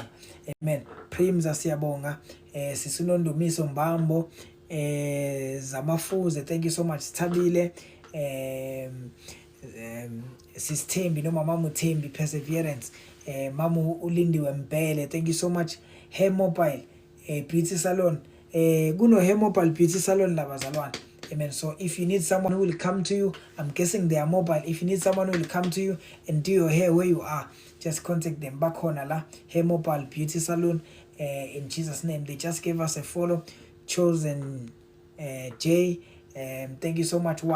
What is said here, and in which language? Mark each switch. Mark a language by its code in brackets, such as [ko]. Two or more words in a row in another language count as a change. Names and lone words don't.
[zu] Amen. Primza, siyabonga. Sisunondumiso Mbambo, Zamafuze, [en] thank you so much. [zu] Thabile, Sistembi noma Mama Thembi, Perseverance, Mama Ulindiwe Mbele, [en] thank you so much. [zu] Hair Mobile Beauty Salon, kuno Hair Mobile Beauty Salon la bazalwane. [en] Amen. So if you need someone who will come to you, I'm guessing they are mobile. If you need someone who will come to you and do your hair where you are, just contact them. Back on la Hair Mobile Beauty Salon, in Jesus' name. They just gave us a follow. Chosen Jay, thank you so much.